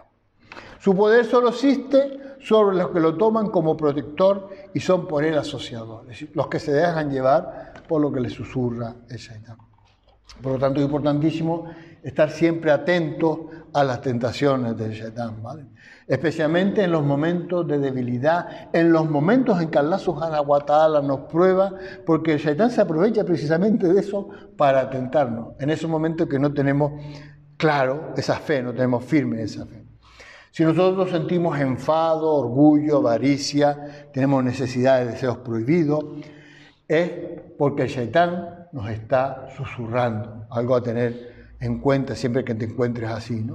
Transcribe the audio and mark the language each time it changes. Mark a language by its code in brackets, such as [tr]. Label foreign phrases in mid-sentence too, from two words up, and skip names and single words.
[es] Su poder solo existe sobre los que lo toman como protector y son por él asociadores, es decir, los que se dejan llevar por lo que les susurra el Shaitán. Por lo tanto, es importantísimo estar siempre atentos a las tentaciones del Shaitán, ¿vale? Especialmente en los momentos de debilidad, en los momentos en que [ar] الله سبحانه وتعالى [es] nos prueba, porque el Shaitán se aprovecha precisamente de eso para tentarnos, en esos momentos que no tenemos claro esa fe, no tenemos firme esa fe. Si nosotros sentimos enfado, orgullo, avaricia, tenemos necesidad de deseos prohibidos, es porque el Shaitán nos está susurrando, algo a tener en cuenta siempre que te encuentres así, ¿no?